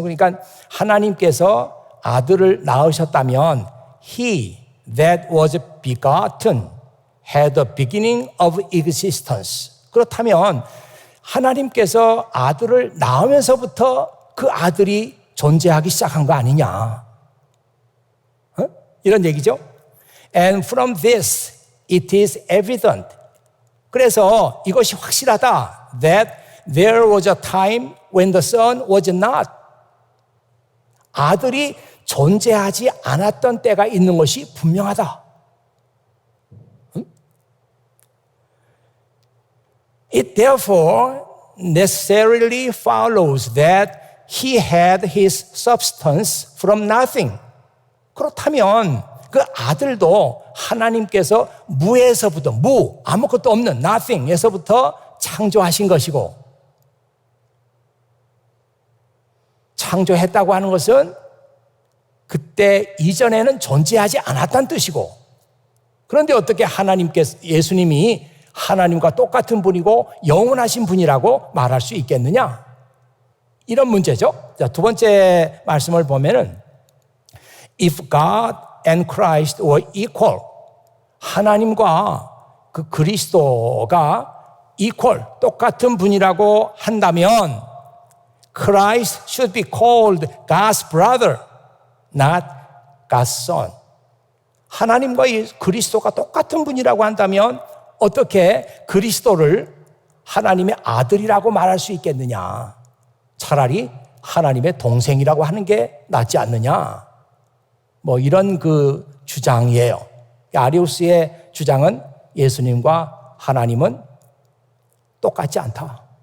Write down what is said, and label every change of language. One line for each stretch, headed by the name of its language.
Korean: 그러니까 하나님께서 아들을 낳으셨다면
English: He that was begotten had the beginning of existence.
Korean: 그렇다면 하나님께서 아들을 낳으면서부터 그 아들이 존재하기 시작한 거 아니냐. 이런 얘기죠.
English: And from this it is evident.
Korean: 그래서 이것이 확실하다.
English: That there was a time when the Son was not.
Korean: 아들이 존재하지 않았던 때가 있는 것이 분명하다.
English: It therefore necessarily follows that he had his substance from nothing.
Korean: 그렇다면 그 아들도 하나님께서 무에서부터, 아무것도 없는 nothing에서부터 창조하신 것이고, 창조했다고 하는 것은 그때 이전에는 존재하지 않았다는 뜻이고, 그런데 어떻게 예수님이 하나님과 똑같은 분이고 영원하신 분이라고 말할 수 있겠느냐? 이런 문제죠. 자, 두 번째 말씀을 보면은
English: If God and Christ were equal,
Korean: 하나님과 그 그리스도가 equal, 똑같은 분이라고 한다면
English: Christ should be called God's brother, not God's son.
Korean: 하나님과 이 그리스도가 똑같은 분이라고 한다면 어떻게 그리스도를 하나님의 아들이라고 말할 수 있겠느냐? 차라리 하나님의 동생이라고 하는 게 낫지 않느냐? 이런 그 주장이에요. 아리우스의 주장은 예수님과 하나님은 똑같지 않다.